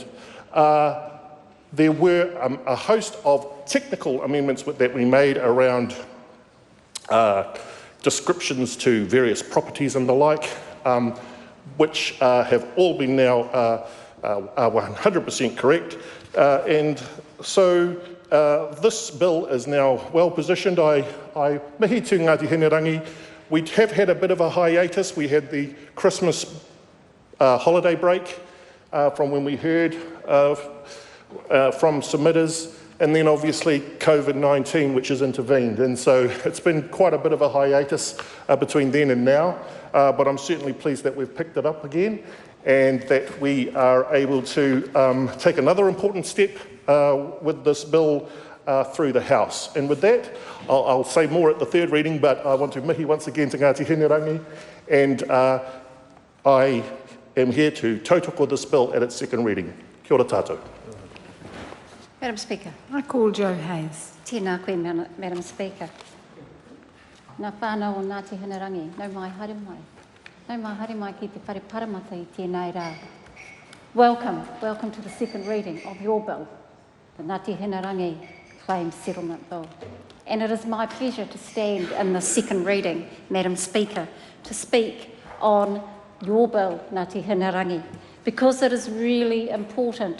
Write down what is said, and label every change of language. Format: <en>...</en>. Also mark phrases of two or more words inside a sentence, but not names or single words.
<en>There were a host of technical amendments that we made around descriptions to various properties and the like, which have all been now 100% correct. And so this bill is now well positioned.</en> <mi>I mihi tū Ngati Hinerangi.</mi> <en>We have had a bit of a hiatus. We had the Christmas holiday break from when we heard from submitters, and then obviously COVID-19, which has intervened. And so it's been quite a bit of a hiatus between then and now, but I'm certainly pleased that we've picked it up again and that we are able to take another important step with this bill through the House. And with that, I'll say more at the third reading, but I want to mihi once again to Ngati Hinerangi, and I am here to tautoko this bill at its second reading.</en> <mi>Kia ora tātou.</mi> <en>Madam Speaker. I call Joe Hayes.</en> <mi>Tēnā koe,</mi> <en>Madam Speaker.</en> <mi>Nā whānau o Ngati Hinerangi, nau mai haere mai. Nau mai haere mai ki te whare paramata I tēnei rā.</mi> <en>Welcome to the second reading of your bill. the Ngati Hinerangi Claim Settlement Bill. And it is my pleasure to stand in the second reading, Madam Speaker, to speak on your bill, Ngati Hinerangi, because it is really important.</en>